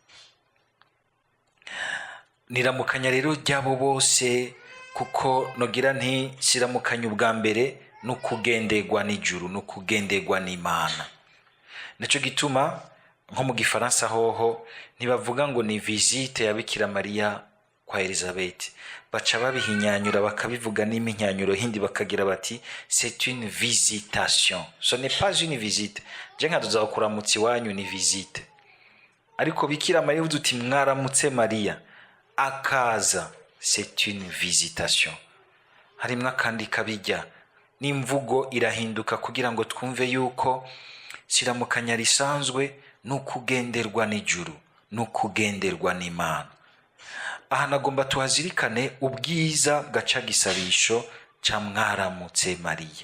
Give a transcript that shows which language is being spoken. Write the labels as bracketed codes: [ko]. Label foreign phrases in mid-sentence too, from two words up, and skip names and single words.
[rn] Niramukanya rero ry'abo bose, kuko nogira nti siramukanya ubwa mbere n'ukugenderwa n'ijuru, n'ukugenderwa n'Imana. Naco gituma nko mu Gifaransa hoho ntibavuga ngo ni visite ya Bikira Mariya kwa Elizabeti, baca babihinyanyura bakabivuga n'iminyanyuro hindi bakagira bati [fr] c'est une visitation, ce n'est pas une visite. [rn] Je nkaduza kuramutsi wanyu ni visite, ariko Bikira Mariya uvuze uti mwaramutse Mariya akaza, [fr] c'est une visitation. [rn] Harimwo akandi kabijya, n'imvugo irahinduka kugira ngo twumve yuko siramukanya risanzwe n'ukugenderwa n'ijuru, n'ukugenderwa n'Imana. Aha nagomba tuhazirikane ubwiza gaca gisabisho ca mwaramutse Mariya.